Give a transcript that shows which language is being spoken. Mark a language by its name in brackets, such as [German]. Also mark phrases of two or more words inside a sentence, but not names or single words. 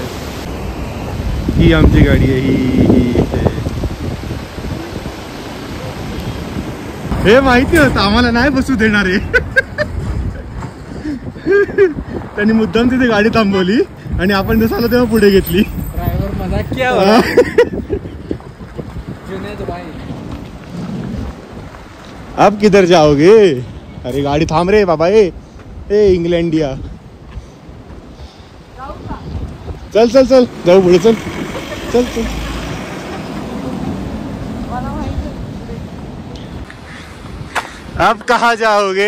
[Marathi] ही आमची गाडी आहे. ही इथे. हे माहिती होतं आम्हाला नाही बसू देणार आहे. त्यांनी मुद्दाम तिथे गाडी थांबवली आणि आपण जसं आलो तेव्हा पुढे घेतली. [Hindi] ड्रायव्हर मजाक किया. अब किधर जाओगे? अरे गाड़ी थाम रे बाबा. ए इंग्लैंडिया. [Marathi] चल चल चल जाऊ पुढे. [Hindi] चल चल चल. अब कहाँ जाओगे?